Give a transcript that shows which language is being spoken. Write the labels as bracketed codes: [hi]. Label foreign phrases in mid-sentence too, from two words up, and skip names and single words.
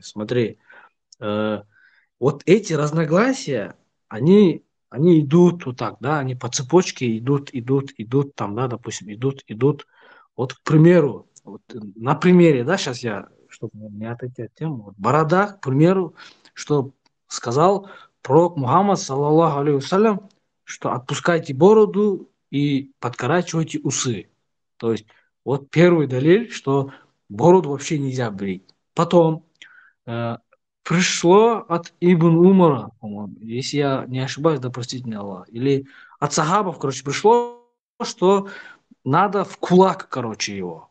[ru] Смотри, вот эти разногласия, они идут вот так, да, они по цепочке идут, там, да, допустим, идут. Вот, к примеру, вот, на примере, да, сейчас я, чтобы не отойти от темы, вот, борода, к примеру, что сказал пророк Мухаммад, [ar] صلى الله عليه وسلم, [ru] что отпускайте бороду и подкорачивайте усы. То есть, вот первый далиль, что бороду вообще нельзя брить. Потом пришло от Ибн Умара, по-моему, если я не ошибаюсь, да простит меня Аллах, или от сахабов, короче, пришло, что надо в кулак, короче, его.